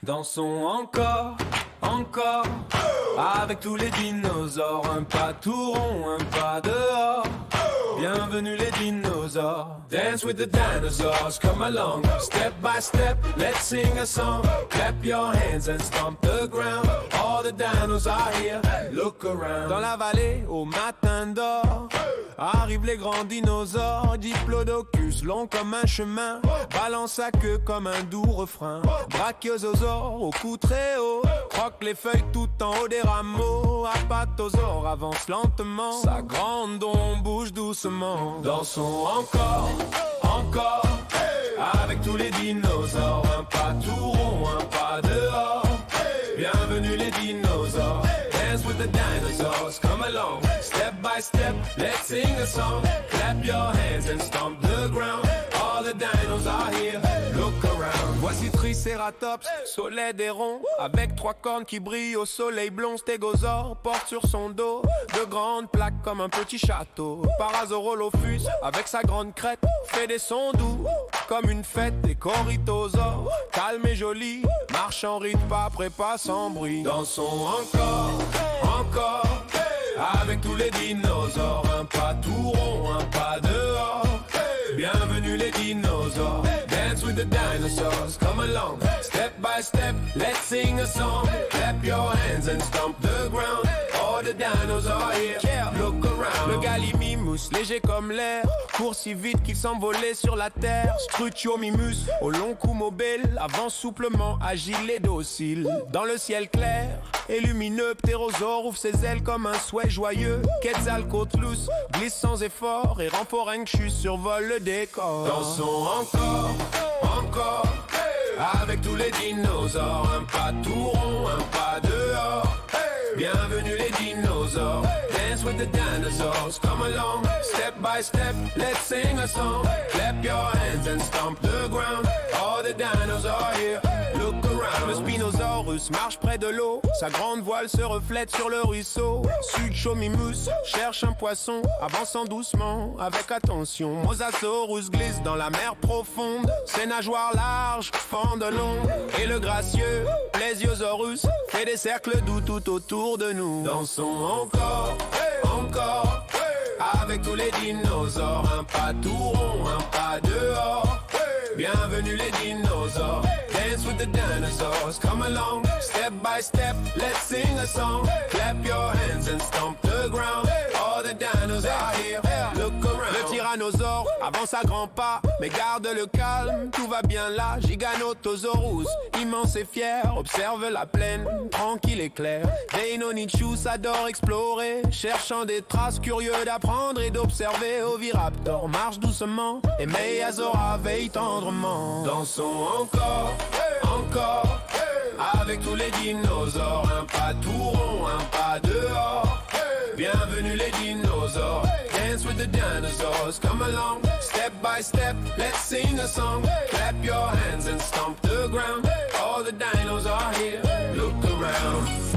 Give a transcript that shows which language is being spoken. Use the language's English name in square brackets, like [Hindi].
[French] Dansons encore, encore, avec tous les dinosaures. Un pas tout rond, un pas dehors. Bienvenue les dinosaures. [English] Dance with the dinosaurs, come along. Step by step, let's sing a song. Clap your hands and stomp the ground. All the dinos are here, look around. [French] Dans la vallée, au matin d'or, arrivent les grands dinosaures. Diplodocus, long comme un chemin, balance sa queue comme un doux refrain. Brachiosaure, au cou très haut, croque les feuilles tout en haut des rameaux. Apatosaure avance lentement, sa grande ombre bouge doucement. Dansons encore, encore, avec tous les dinosaures. Un pas tout rond, un pas dehors. Bienvenue les dinosaures. [English] Dance with the dinosaurs, come along. Step by step, let's sing a song. Clap your hands and stomp the ground. All the dinos are here, look around. [French] Voici Triceratops, solide et rond, avec trois cornes qui brillent au soleil blond. Stégosaure porte sur son dos de grandes plaques comme un petit château. Parasaurolophus, avec sa grande crête, fait des sons doux comme une fête. Et Corythosaure, calme et joli, marche en rythme, pas près, pas sans bruit. Dansons encore, encore, avec tous les dinosaures. Un pas tout rond, un pas dehors. Bienvenue les dinosaures. [English] Dance with the dinosaurs, come along. Step by step, let's sing a song. Clap your hands and stomp the ground. All the dinos are here, look around. [French] Le Gallimimus, léger comme l'air, court si vite qu'il s'envolait sur la terre. Struthiomimus, au long cou mobile, avance souplement, agile et docile. Dans le ciel clair et lumineux, Ptérosaure ouvre ses ailes comme un souhait joyeux. Quetzalcoatlus glisse sans effort et Rhamphorhynchus survole le décor. Dansons encore, encore, avec tous les dinosaures. Un pas tout rond, un pas dehors. Bienvenue les dinosaures. [English] Dance with the dinosaurs, come along. Step by step, let's sing a song. Clap your hands and stomp the ground. All the dinos are here, look around. [French] Le Spinosaurus marche près de l'eau, sa grande voile se reflète sur le ruisseau. Suchomimus cherche un poisson, avançant doucement, avec attention. Mosasaurus glisse dans la mer profonde, ses nageoires larges fendent l'ombre. Et le gracieux Plesiosaurus fait des cercles doux tout autour de nous. Dansons encore, encore, avec tous les dinosaures. Un pas tout rond, un pas dehors. Bienvenue les dinosaures. [English] Dance with the dinosaurs, come along. Step by step, let's sing a song. Clap your hands and stomp the ground. All the dinos are here, look around. [French] Le tyrannosaure avance à grands pas, mais garde le calme, tout va bien là. Giganotosaurus, immense et fier, observe la plaine, tranquille et claire. Rhinonychus adore explorer, cherchant des traces, curieux d'apprendre et d'observer. Oviraptor marche doucement, et Meiazora veille tendrement. Dansons encore, encore, avec tous les dinosaures. Un pas tout rond, un pas dehors. Bienvenue les dinosaures. [English] Dance with the dinosaurs, come along. Step by step, let's sing a song. Clap your hands and stomp the ground. All the dinos are here, look around.